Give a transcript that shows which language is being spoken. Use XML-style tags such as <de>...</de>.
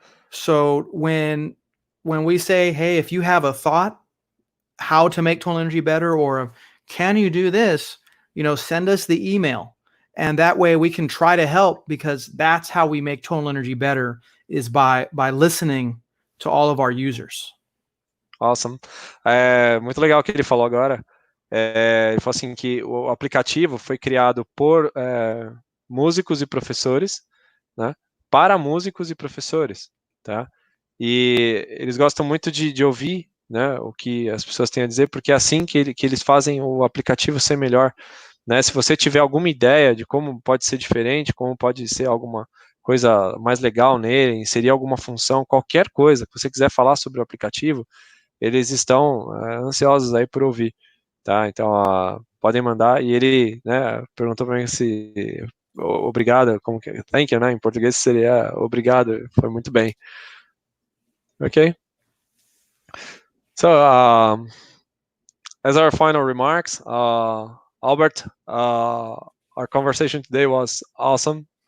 <en>So when we say, hey, if you have a thought how to make Tonal Energy better, or can you do this, send us the email. And that way we can try to help, because that's how we make Tonal Energy better, is by listening to all of our users. Awesome.</en> <pt>Muito legal o que ele falou agora. Ele falou assim que o aplicativo foi criado por músicos e professores, né, para músicos e professores, tá? E eles gostam muito de ouvir, né, o que as pessoas têm a dizer, porque é assim que eles fazem o aplicativo ser melhor, né? Se você tiver alguma ideia de como pode ser diferente, como pode ser alguma coisa mais legal nele, inserir alguma função, qualquer coisa que você quiser falar sobre o aplicativo, eles estão ansiosos aí por ouvir, tá? Então, podem mandar. E ele, né, perguntou para mim se obrigado, como que thank you, né? Em português seria obrigado. Foi muito bem. Okay.</pt> <en>So, as our final remarks, Albert, our conversation today was awesome.</en>